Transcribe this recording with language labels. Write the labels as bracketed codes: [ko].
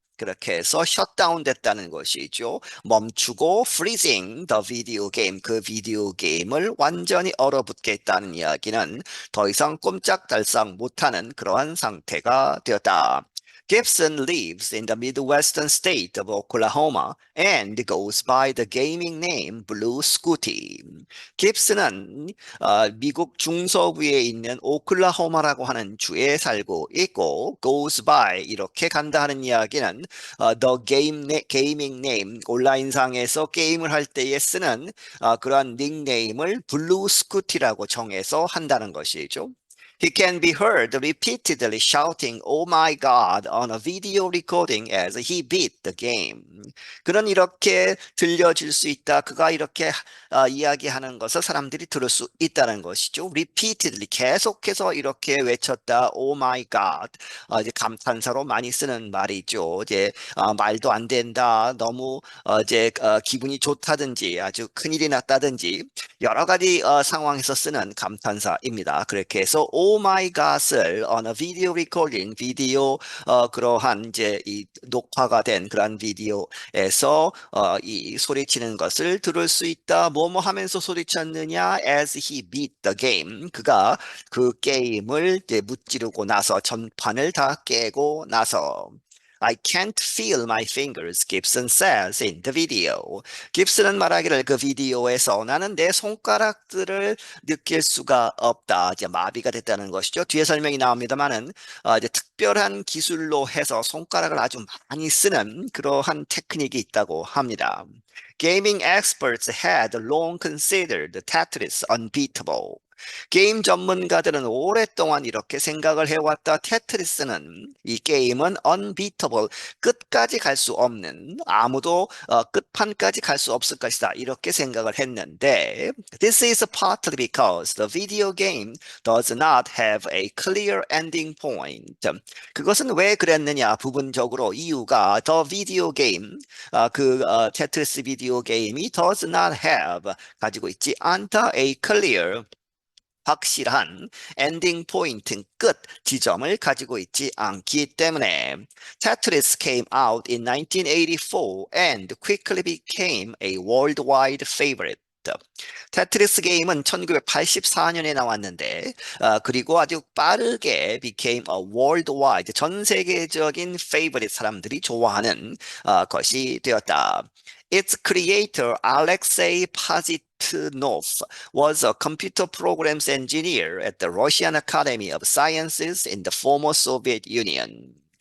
[ko] 그렇게 해서 셧다운 됐다는 것이죠. 멈추고 [en] freezing the video game [ko] 그 비디오 게임을 완전히 얼어붙게 했다는 이야기는 더 이상 꼼짝달싹 못하는 그러한 상태가 되었다. [en] Gibson lives in the Midwestern state of Oklahoma and goes by the gaming name Blue Scooty. [ko] 깁슨은 미국 중서부에 있는 오클라호마라고 하는 주에 살고 있고 [en] goes by [ko] 이렇게 간다 하는 이야기는 [en] the gaming name [ko] 온라인상에서 게임을 할 때에 쓰는 그러한 닉네임을 블루 스쿠티라고 정해서 한다는 것이죠. [en] He can be heard repeatedly shouting, "Oh my God!" on a video recording as he beat the game. [ko] 그는 이렇게 들려질 수 있다. 그가 이렇게 이야기하는 것을 사람들이 들을 수 있다는 것이죠. Repeatedly 계속해서 이렇게 외쳤다. [en] "Oh my God!" [ko] 이제 감탄사로 많이 쓰는 말이죠. 이제 말도 안 된다. 너무 이제 기분이 좋다든지 아주 큰일이 났다든지 여러 가지 상황에서 쓰는 감탄사입니다. 그렇게 해서 [en] Oh my God [ko] 을 [en] on a video recording, [ko] 비디오 그러한 이제 이 녹화가 된 그런 비디오에서 이 소리치는 것을 들을 수 있다. 뭐뭐 하면서 소리쳤느냐? [en] As he beat the game. [ko] 그가 그 게임을 이제 무찌르고 나서 전판을 다 깨고 나서. [en] I can't feel my fingers, Gibson says in the video. [ko] 깁슨은 말하기를 그 비디오에서 나는 내 손가락들을 느낄 수가 없다. 이제 마비가 됐다는 것이죠. 뒤에 설명이 나옵니다만은 이제 특별한 기술로 해서 손가락을 아주 많이 쓰는 그러한 테크닉이 있다고 합니다. [en] Gaming experts had long considered Tetris unbeatable. [ko] 게임 전문가들은 오랫동안 이렇게 생각을 해왔다. 테트리스는 이 게임은 unbeatable, 끝까지 갈 수 없는, 아무도 끝판까지 갈 수 없을 것이다. 이렇게 생각을 했는데 [en] this is partly because the video game does not have a clear ending point. [ko] 그것은 왜 그랬느냐? 부분적으로 이유가 [en] the video game, [ko] 테트리스 비디오 게임이 [en] does not have, [ko] 가지고 있지 않다, [en] a clear, [ko] 확실한 엔딩 포인트, 끝 지점을 가지고 있지 않기 때문에 [en] Tetris came out in 1984 and quickly became a worldwide favorite. [ko] 테트리스 게임은 1984년에 나왔는데 그리고 아주 빠르게 [en] became a worldwide, [ko] 전 세계적인 favorite, 사람들이 좋아하는 것이 되었다. [en] Its creator Alexei Pajitnov was a computer programs engineer at the Russian Academy of Sciences in the former Soviet Union.